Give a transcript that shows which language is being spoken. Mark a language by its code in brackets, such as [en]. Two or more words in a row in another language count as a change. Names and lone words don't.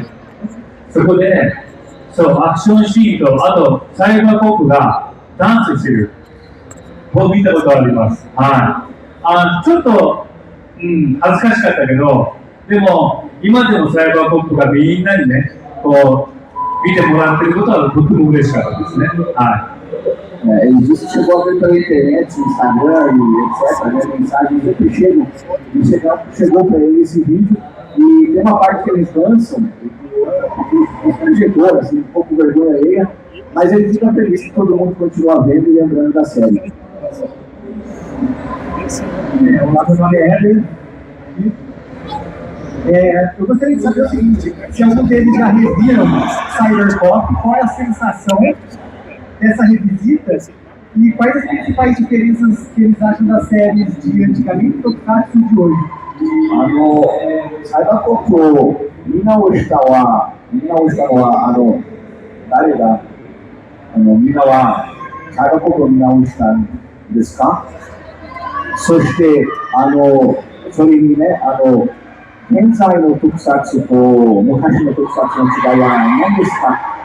[ja] そこで、アクションシーンと、あとサイバーコップがダンスしてる。を見たことあります。はい。ちょっと、恥ずかしかったけど、でも、今でもサイバーコップがみんなにね、見てもらってることはとても嬉しかったですね。はい。 [pt] Ele disse que chegou a ver pela internet, Instagram e etc, né, mensagens sempre chegou para ele esse vídeo e tem uma parte que eles dançam, constrangedor, assim, um pouco vergonha alheia, mas ele fica feliz que todo mundo continua vendo e lembrando da série. Olá, meu nome é Éder. Eu gostaria de saber o seguinte, se algum deles já reviram Cybercop, qual é a sensação dessa revisita e quais as principais diferenças que eles acham das séries de antigamente e do Tokusatsu de hoje? [ja] サイバーコップを見直したのは誰だみんなはサイバーコップを見直したんですか？そしてそれにね現在の特撮と昔の特撮の違いは何ですか？